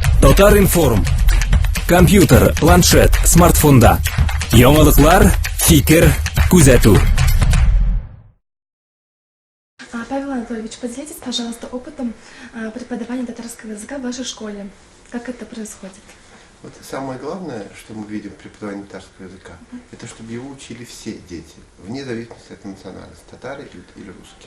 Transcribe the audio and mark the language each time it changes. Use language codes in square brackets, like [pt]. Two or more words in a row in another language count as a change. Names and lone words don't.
[tt] Татар-информ. Компьютер, планшет, смартфонда. Яңалыклар, фикер, күзәтү. [ru] Павел Анатольевич, поделитесь, пожалуйста, опытом преподавания татарского языка в вашей школе. Как это происходит? Вот самое главное, что мы видим в преподавании татарского языка, это чтобы его учили все дети, вне зависимости от национальности, татары или русские.